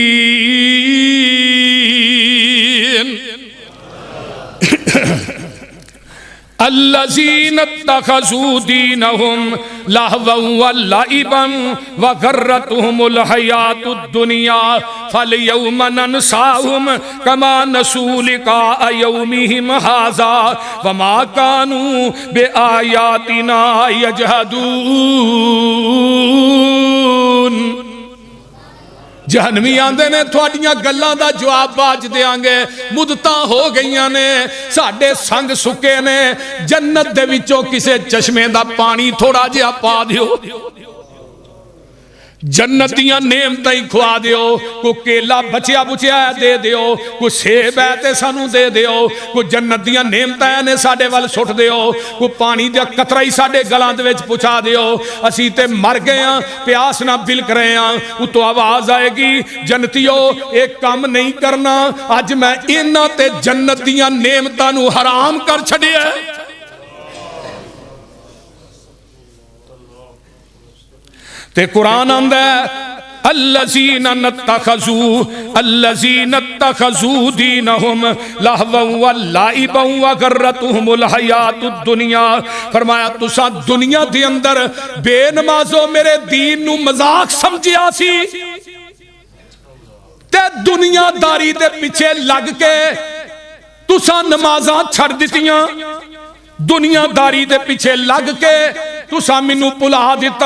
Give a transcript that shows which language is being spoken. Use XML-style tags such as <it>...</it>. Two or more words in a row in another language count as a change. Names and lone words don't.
<ar>الذین اتخذوا دینہم لہوا ولعبا وغرتہم الحیات الدنیا فالیوم ننساہم کما نسوا لقاء یومہم ھذا وما کانوا بآیاتنا یجحدون</ar> <pa>جہنمی آندے نے تھوڑیاں گلان دا جواب باج دیاں گے مدتاں ہو گئیاں نے ساڑھے سنگ سکے نے جنت دے وچوں کسے چشمے دا پانی تھوڑا جہا پا دیو جنت دیاں نعمتاں ہی کھوا دیو، کوئی کیلا بچیا بچیا دے دیو، کوئی سیب ہے تے سانوں دے دیو، کوئی جنت دیاں نعمتاں نے ساڈے ول سٹ دیو، کوئی پانی دا قطرہ ہی ساڈے گلاں دے وچ پہنچا دیو. اسیں تے مر گئے ہاں، پیاس نا بلک رہے ہاں. اتوں آواز آئے گی، جنتیو اک کم نہیں کرنا، اج میں انہاں تے جنت دیاں نعمتاں نوں حرام کر چھڈیا. تے قرآن آندا ہے</pa> <ar>الذين اتخذوا دينهم لهوا ولعبا وغرتهم الحياة الدنيا.</ar> <pa>فرمایا تسا دنیا دے اندر بے نمازو میرے دین نوں مذاق سمجھیا سی تے دنیاداری دے پچھے لگ کے تسا نمازاں چھڈ دتیاں، دنیاداری دے پچھے لگ کے تسا مینوں بھلا دتا.</pa>